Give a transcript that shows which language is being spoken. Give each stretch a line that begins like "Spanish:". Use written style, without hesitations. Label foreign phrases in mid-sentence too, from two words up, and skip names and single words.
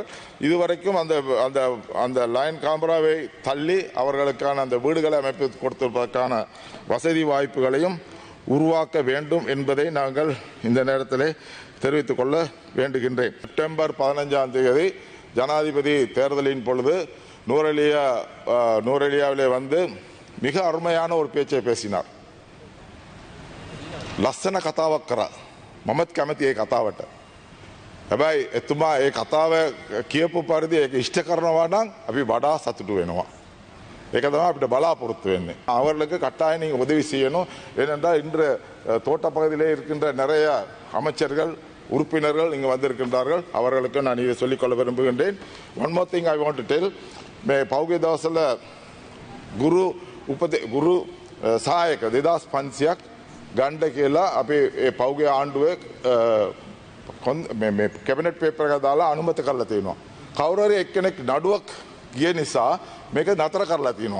Tamil: இதுவரைக்கும் அந்த லைன் காம்பராவை தள்ளி அவர்களுக்கான அந்த வீடுகளை அமைப்பு கொடுத்திருப்பதற்கான வசதி வாய்ப்புகளையும் உருவாக்க வேண்டும் என்பதை நாங்கள் இந்த நேரத்திலே தெரிவித்துக் கொள்ள வேண்டுகின்றேன். செப்டம்பர் 15ஆம் தேதி ஜனாதிபதி தேர்தலின் பொழுது நூரெலியாவிலே வந்து மிக அருமையான ஒரு பேச்சை பேசினார்.
Sinhala: ලස්සන කතාවක් කරා. මමත් කැමති ඒ කතාවට. හැබැයි එතුමා ඒ කතාව කියපු පරිදි ඒක ඉෂ්ට කරනවා නම් අපි වඩා සතුටු වෙනවා. ඒක තමයි අපිට බලාපොරොත්තු වෙන්නේ.
Tamil: அவர்களுக்கு கட்டாயம் நீங்க உதவி செய்யணும். ஏனென்றால் இன்று தோட்ட பகுதியிலே இருக்கின்ற நிறைய அமைச்சர்கள், உறுப்பினர்கள் இங்கு வந்திருக்கின்றார்கள். அவர்களுக்கு நான் இதை சொல்லிக்கொள்ள விரும்புகின்றேன்.
English: One more thing I want to tell.
Sinhala: පෞගේ දවසල ගුරු සහායක 2500ක් ගණ්ඩ කියලා අපේ පෞගේ ආණ්ඩුවේ
English: cabinet paper
Sinhala: එක දාලා අනුමත කරලා තියෙනවා. කවුරු හරි එක්කෙනෙක් නඩුවක් ගිය නිසා මේක නතර කරලා තියෙනවා.